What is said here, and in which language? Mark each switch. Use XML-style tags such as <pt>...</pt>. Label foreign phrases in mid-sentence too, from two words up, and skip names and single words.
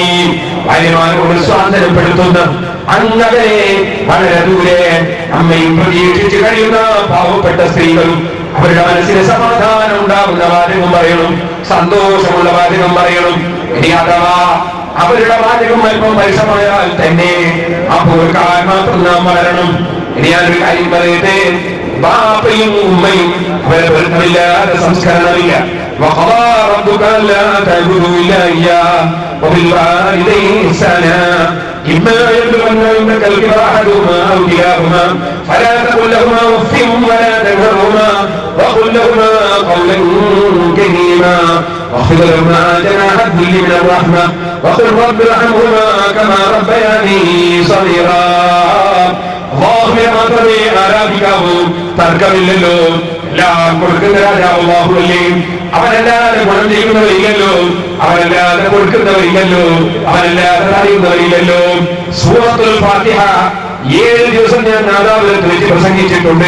<ml>ഭാര്യമാരോട് സ്വാതന്ത്ര്യപ്പെടുത്തുന്ന അങ്ങനെ വളരെ ദൂരെ അമ്മയും പ്രതീക്ഷിച്ച് കഴിയുന്ന പാവപ്പെട്ട സ്ത്രീകളും അവരുടെ മനസ്സിന് സമാധാനം ഉണ്ടാകുന്ന വാചകം പറയണം, സന്തോഷമുള്ള വാചകം പറയണം. ഇനി അഥവാ അവരുടെ വാചകം അല്പം പരിസമായാൽ തന്നെ അപ്പോൾ മാത്രം നാം വളരണം. ഇനി ഞാനൊരു കാര്യം പറയട്ടെ, ബാപ്പയും ഉമ്മയും അവരെ പൊരുത്തമില്ലാതെ സംസ്കരണമില്ല.</ml> <ar>وقضى ربك ألا تعبدوا إلا إياه وبالوالدين إحسانا إما يبلغن عندك الكبر أحدهما أو كلاهما فلا تقل لهما أف ولا تنهرهما وقل لهما قولا كريما واخفض لهما جناح الذل من الرحمة وقل رب ارحمهما كما ربياني صغيرا.</ar> <ml>അല്ലാഹുവിനെ മാത്രമേ ആരാധിക്കാവൂ, തർക്കമില്ലല്ലോ. എല്ലാം കൊടുക്കുന്ന രാജാവ് അല്ലാഹുവല്ലേ. അവനല്ലാതെ ഗുണം ചെയ്യുന്നവരില്ലല്ലോ, അവനല്ലാതെ കൊടുക്കുന്നവരില്ലല്ലോ, അവനല്ലാതെ അറിയുന്നവരില്ലല്ലോ. സൂറത്തുൽ ഫാത്തിഹ 7 ദിവസം ഞാൻ നാദാപുരത്ത് വെച്ച് പ്രസംഗിച്ചിട്ടുണ്ട്.</ml>